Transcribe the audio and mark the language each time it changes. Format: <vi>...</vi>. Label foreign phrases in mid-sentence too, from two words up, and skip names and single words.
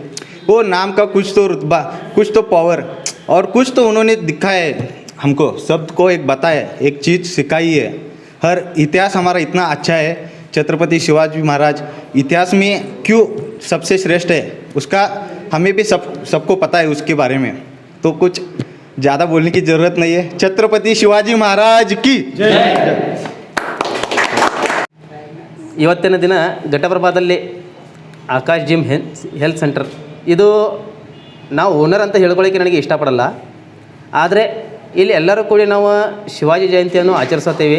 <hi>वो नाम का कुछ तो रुतबा, कुछ तो पावर और कुछ तो उन्होंने दिखाया है हमको, सबको एक बताया, एक चीज़ सिखाई है। हर इतिहास हमारा इतना अच्छा है। छत्रपति शिवाजी महाराज इतिहास में क्यों सबसे श्रेष्ठ है, उसका हमें भी सबको पता है उसके बारे में। तो कुछ ज़्यादा बोलने की ज़रूरत नहीं है। छत्रपति शिवाजी महाराज की जय।</hi> <kn>ಇವತ್ತಿನ ದಿನ ಘಟಪ್ರಭಾದಲ್ಲಿ ಆಕಾಶ್ ಜಿಮ್ ಹೆಲ್ತ್ ಸೆಂಟರ್, ಇದು ನಾವು ಓನರ್ ಅಂತ ಹೇಳ್ಕೊಳ್ಳೋಕ್ಕೆ ನನಗೆ ಇಷ್ಟಪಡಲ್ಲ. ಆದರೆ ಇಲ್ಲಿ ಎಲ್ಲರೂ ಕೂಡಿ ನಾವು ಶಿವಾಜಿ ಜಯಂತಿಯನ್ನು ಆಚರಿಸುತ್ತೇವೆ.</kn>